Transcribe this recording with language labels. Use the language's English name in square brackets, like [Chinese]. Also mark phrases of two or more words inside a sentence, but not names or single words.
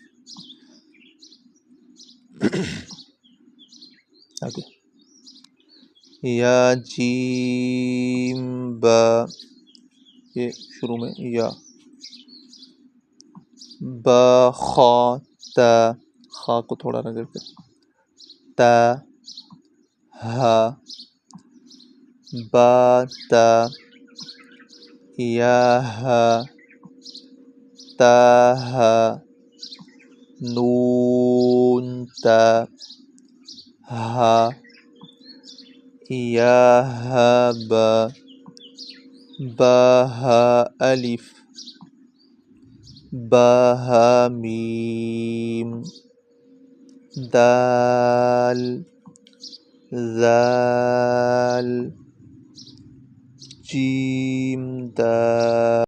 [Urdu] آگے یا جیم با، یہ شروع میں یا. با خا تا، خا کو تھوڑا رگڑ کر تا ہا با تا یا ہا تا ہا نون تا ہا یا ہا با ہا الف با ہا میم دال ذال جیم دال.